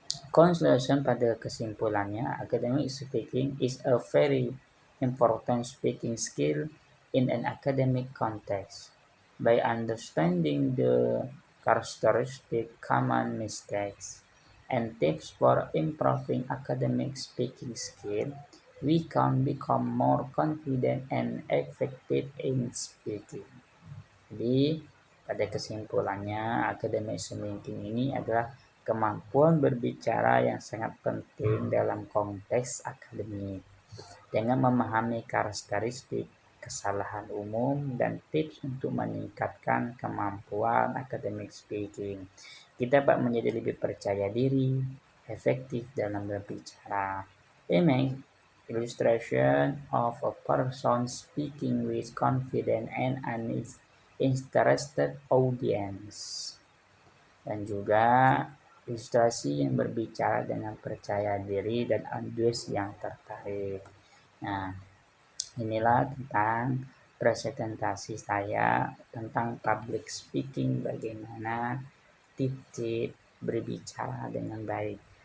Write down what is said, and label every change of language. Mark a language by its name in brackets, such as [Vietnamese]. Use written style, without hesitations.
[English] Conclusion, [Indonesian] pada kesimpulannya, [English] academic speaking is a very important speaking skill in an academic context. By understanding the characteristic common mistakes and tips for improving academic speaking skill, we can become more confident and effective in speaking. [Indonesian] Jadi, pada kesimpulannya, academic speaking ini adalah kemampuan berbicara yang sangat penting dalam konteks akademik. Dengan memahami karakteristik, kesalahan umum, dan tips untuk meningkatkan kemampuan academic speaking, kita dapat menjadi lebih percaya diri, efektif dalam berbicara. [English] Image illustration of a person speaking with confidence and an interested audience. [Indonesian] Dan juga ilustrasi yang berbicara dengan percaya diri dan audiens yang tertarik. Nah, inilah tentang presentasi saya tentang public speaking, bagaimana tips berbicara dengan baik.